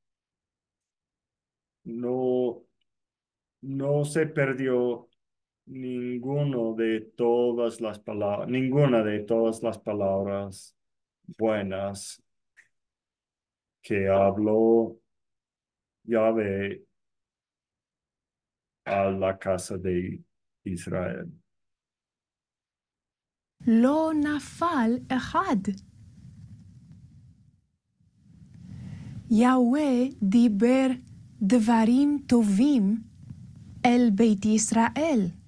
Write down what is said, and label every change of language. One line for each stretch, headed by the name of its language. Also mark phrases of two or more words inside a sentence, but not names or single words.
Spanish: No, no se perdió ninguno de todas las palabras, ninguna de todas las palabras buenas que habló Yahvé a la casa de Israel.
Hebrew: לא נפל אחד. יהוה דיבר דברים טובים אל בית ישראל.